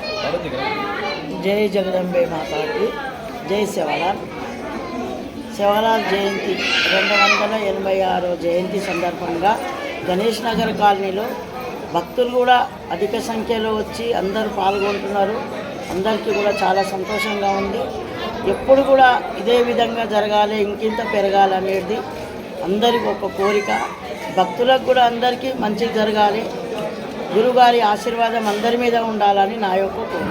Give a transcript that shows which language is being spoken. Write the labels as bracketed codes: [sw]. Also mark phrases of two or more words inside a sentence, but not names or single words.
[hi] जय जगदंबे माता की जय सेवालाल सेवालाल जयंती 286 जयंती [te] సందర్భంగా గణేష్ నగర్ కాలనీలో భక్తులు కూడా అధిక సంఖ్యలో వచ్చి అందరూ పాల్గొంటున్నారు. అందరికీ కూడా చాలా సంతోషంగా ఉంది. ఎప్పుడు కూడా ఇదే విధంగా జరగాలి, ఇంకింత పెరగాలి అనేది అందరికి ఒక కోరిక. భక్తులకు కూడా అందరికీ మంచి జరగాలి, గురుగారి ఆశీర్వాదం అందరి మీద ఉండాలని నా యొక్క కోరిక.